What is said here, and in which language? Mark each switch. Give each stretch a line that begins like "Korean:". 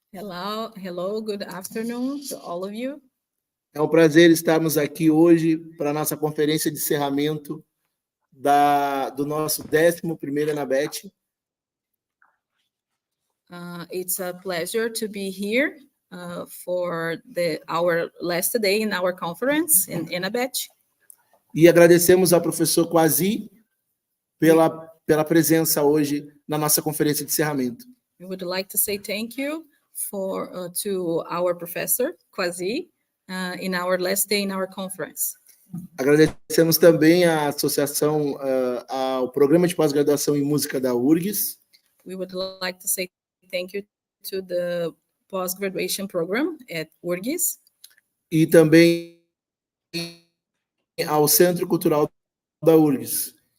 English: Hello, good afternoon to all of you.
Portuguese: É um prazer estarmos aqui hoje para a nossa conferência de encerramento do nosso 11º ENABET.
English: It's a pleasure to be here for our last day in our conference in ENABET.
Portuguese: E agradecemos ao professor Kwasi pela presença hoje na nossa conferência de encerramento.
English: We would like to say thank you to our professor, Kwasi, in our last day in our conference.
Portuguese: Agradecemos também à associação, ao programa de pós-graduação em música da URGS.
English: We would like to say thank you to the post-graduation program at URGS.
Portuguese: E também ao Centro Cultural da URGS.